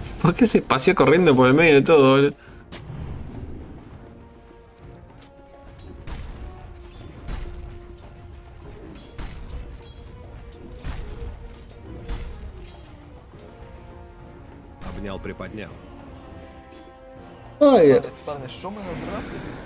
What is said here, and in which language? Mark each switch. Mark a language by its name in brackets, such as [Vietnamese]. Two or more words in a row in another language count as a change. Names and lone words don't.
[Spanish] ¿Por qué se paseó corriendo por el medio de todo, boludo? [Russian] Обнял, приподнял. Ой. Парни, [Ukrainian] що ми надрафтили?